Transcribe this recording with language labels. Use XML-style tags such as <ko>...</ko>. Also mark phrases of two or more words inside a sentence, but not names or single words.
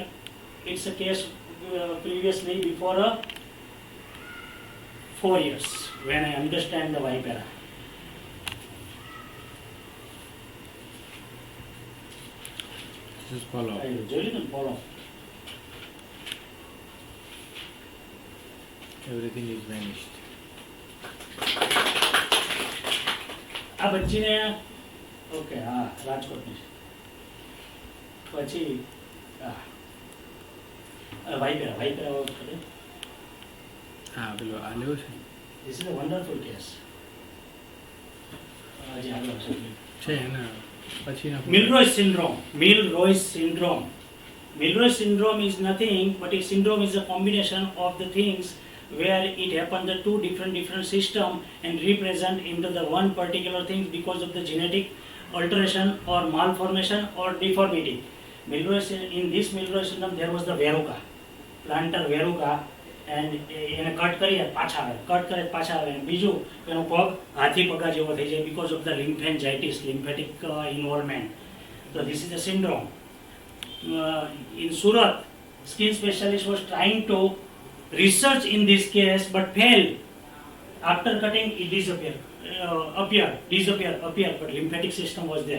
<en>It's a case previously before 4 years when I understand the vipera. Just follow. I usually don't follow. Everything is vanished.</en> <gu>આ બચ્ચીને ઓકે હા રાજકોટની છે પછી વાઇપેરા વાઇપેરા વખતે હા પેલો આ લેવો છે</gu> <en>This is a wonderful case.</en> <gu>જે આગળ છે એના પછી ના</gu> <en>Milroy syndrome. Milroy syndrome. Milroy syndrome is nothing but a syndrome is a combination of the things where it happened the two different system and represent into the one particular thing because of the genetic alteration or malformation or deformity. In this Milroy syndrome there was the verruca, plantar verruca, and</en> <gu>એને કટ કરીએ પાછા આવે કટ કરે પાછા આવે અને બીજું એનો પગ હાથી પગા જેવો થઈ જાય</gu> <en>because of the lymphangitis, lymphatic involvement. So this is the syndrome. In Surat, skin specialist was trying to research in this case but failed. After cutting it disappeared, but lymphatic system was there.</en>